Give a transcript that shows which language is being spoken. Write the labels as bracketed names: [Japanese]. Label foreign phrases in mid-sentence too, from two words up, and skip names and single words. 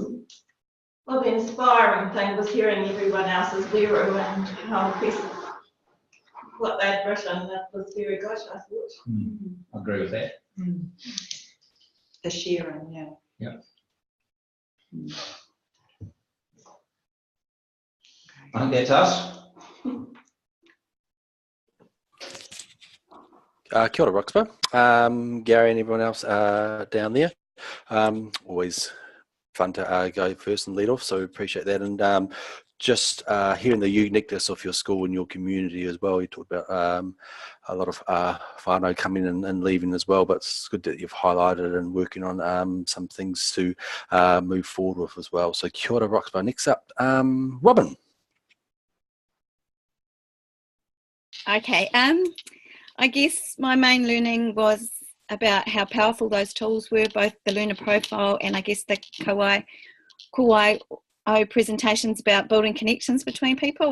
[English] Well, the inspiring thing was hearing everyone else's weru and how impressive what they'd written. That was very good, I thought. I agree with that. The sharing, yeah. Yeah. I think that's us. [Māori] Kia ora, Roxborough. [English] Gary and everyone else down there. Always fun to go first and lead off, so appreciate that. And just hearing the uniqueness of your school and your community as well. You talked about a lot of whānau coming and leaving as well, but it's good that you've highlighted and working on some things to move forward with as well. So [Māori] kia ora, [English] Roxborough. Next up, Robin. Okay, I guess my main learning was about how powerful those tools were, both the learner profile and I guess the Kauai presentations about building connections between people.